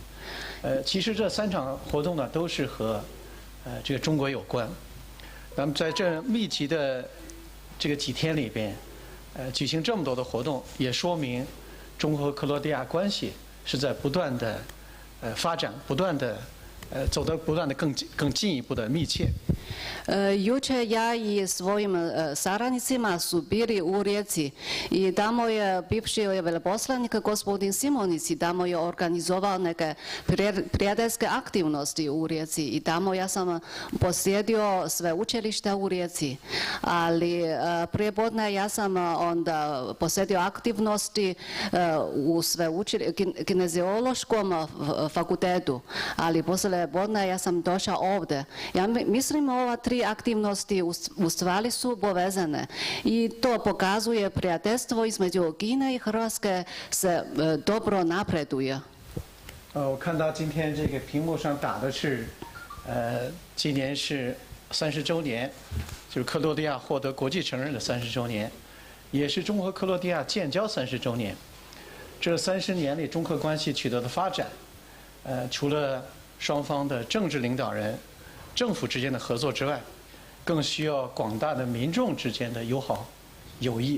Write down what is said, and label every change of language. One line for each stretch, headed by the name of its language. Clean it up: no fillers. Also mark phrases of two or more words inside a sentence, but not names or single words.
Chinese: 其实这3场活动呢，都是和这个中国有关。那么在这密集的这个几天里边，举行这么多的活动，也说明中国和克罗地亚关系是在不断的发展，不断的走得不断的更进一步的密切。
Croatian: Jučer ja i svojim saradnicima su bili u Rijeci i tamo je bivši veleposlanik gospodin Simonici tamo je organizovao neke prijateljske aktivnosti u Rijeci i tamo ja sam posjetio sveučilište u Rijeci. Ali prije podne ja sam onda posjetio aktivnosti u kineziološkom fakultetu, ali poslije podne ja sam došao ovdje. Ja mislim ova 3 tri aktivnosti u stvari su povezane i to pokazuje prijateljstvo između Kine i Hrvatske se dobro napreduje.
Chinese: 我看到今天这个屏幕上打的是，今年是30周年，就是克罗地亚获得国际承认的30周年，也是中国和克罗地亚建交30周年。这30年里，中克关系取得的发展，除了双方的政治领导人、政府之间的合作之外，更需要广大的民众之间的友好、友谊。